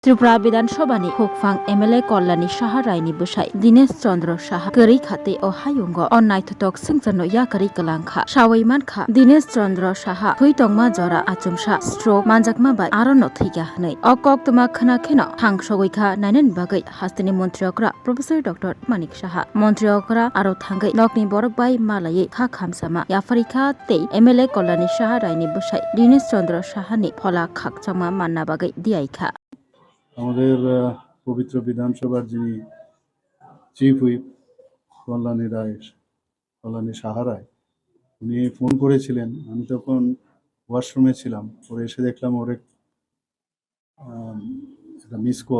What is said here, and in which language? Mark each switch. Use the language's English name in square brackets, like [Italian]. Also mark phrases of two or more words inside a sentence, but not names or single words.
[Kok Borok] त्रिपुरा विधानसभानि हुकफां एमएलए कल्याणी साहा रायनि बुसाय दिनेश चंद्र साहा गरी खाते ओ हायुंग अ नायथटक सिंचनो याकरी कलांखा सावैमानखा दिनेश चंद्र साहा थुइतंगमा जरा आचुमसा स्ट्रोक मानजाकमा बाय आरनो थैगा हनै अकक तमा खनाखेनो थांसगैखा नायनानि बागै हास्तिनि मन्त्रियकरा प्रोफेसर डॉक्टर मानिक साहा मन्त्रियकरा आरो थांगै नकनि बरक बाय मालायै खा खामसामा याफरिखा ते एमएलए कल्याणी साहा रायनि बुसाय दिनेश चंद्र साहानि फला खाकचामा मानना बागै दियाइखा [Bangla] আমাদের পবিত্র বিধানসভার যিনি [English] chief whip [Bangla] কল্যাণী সাহা রায় উনি ফোন করেছিলেন। আমি তখন ওয়াশরুমে ছিলাম, পরে এসে দেখলাম ওর একটা [English] miss call.